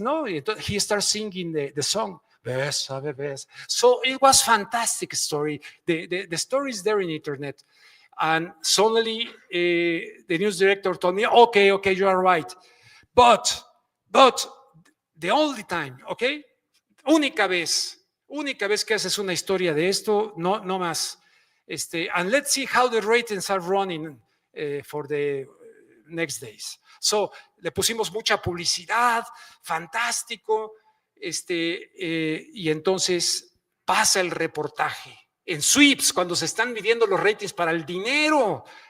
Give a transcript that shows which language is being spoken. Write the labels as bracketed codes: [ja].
[en] No, he starts singing the song. [es] Bésame, bésame. [en] So it was fantastic story. The story is there in internet. And suddenly the news director told me, okay, you are right. But the only time, okay? [es] Única vez que haces una historia de esto, no más. [en] And let's see how the ratings are running for the next days. [es] So, le pusimos mucha publicidad, fantástico, y entonces pasa el reportaje en sweeps, cuando se están midiendo los ratings para el dinero.